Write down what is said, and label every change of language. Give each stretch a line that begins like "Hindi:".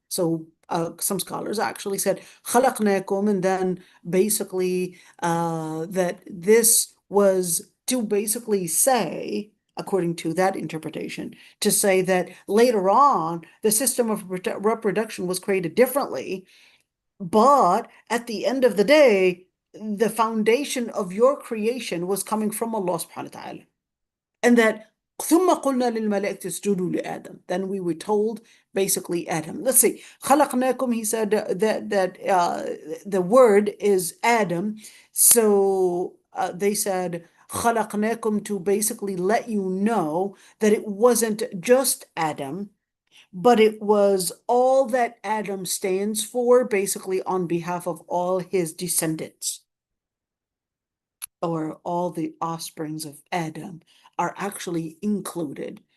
English: So some scholars actually said خَلَقْنَاكُمْ, and then basically that this was to basically say, according to that interpretation, to say that later on the system of reproduction was created differently, but at the end of the day, the foundation of your creation was coming from Allah subhanahu wa ta'ala. And that
Arabic: ثُمَّ قُلْنَا لِلْمَلَائِكَةِ اسْجُدُوا لِآدَمَ.
English: Then we were told basically Adam. Let's see. خَلَقْنَاكُمْ, he said that the word is Adam. So they said خَلَقْنَاكُمْ to basically let you know that it wasn't just Adam, but it was all that Adam stands for, basically on behalf of all his descendants, or all the offsprings of Adam are actually included.